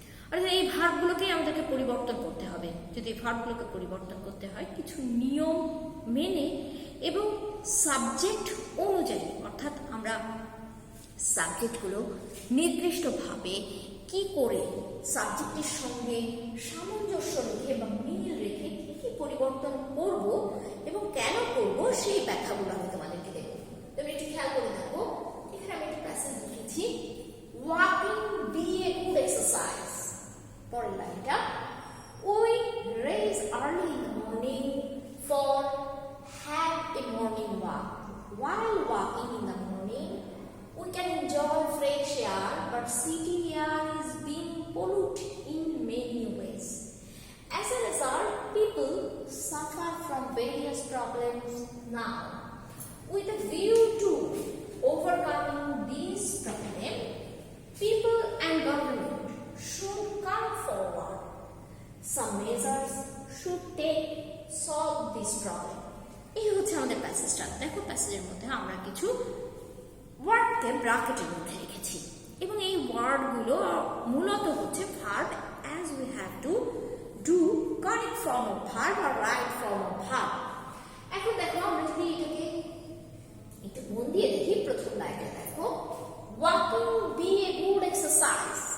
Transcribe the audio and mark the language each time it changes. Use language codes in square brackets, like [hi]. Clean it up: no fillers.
[bn] অর্থাৎ এই ভার্বগুলোকেই আমাদেরকে পরিবর্তন করতে হবে। যদি এই ভার্বগুলোকে পরিবর্তন করতে হয় কিছু নিয়ম মেনে এবং সাবজেক্ট অনুযায়ী, অর্থাৎ আমরা সাবজেক্টগুলো নির্দিষ্টভাবে কি করে সাবজেক্টের সঙ্গে সামঞ্জস্য রেখে বা মিল রেখে কি কি পরিবর্তন করব এবং কেন করব সেই ব্যাখ্যাগুলো আমি তোমাদেরকে দেবো। তুমি একটু খেয়াল করে থাকো, এখানে আমি একটা প্যাসেজ লিখেছি, [en] Walking be a good exercise. [bn] পরের লাইনটা, [en] We raise early in the morning for have a morning walk. While walking in the morning, we can enjoy fresh air, but city air is being polluted in many ways. As a result, people suffer from various problems now. With a view to overcoming these problems, people and government should come forward. Some measures should take solve this problem. [bn] এই হচ্ছে আমাদের প্যাসেজটা। দেখো প্যাসেজের মধ্যে আমরা কিছু ওয়ার্ডকে ব্র্যাকেটের মধ্যে রেখেছি এবং এই ওয়ার্ডগুলো মূলত হচ্ছে verb [en] as we have to do correct form of verb [bn] আর right form of verb. এখন দেখো আমরা যদি এটাকে একটু মন দিয়ে দেখি, প্রথম লাইনটা দেখো, [en] Walking be a good exercise.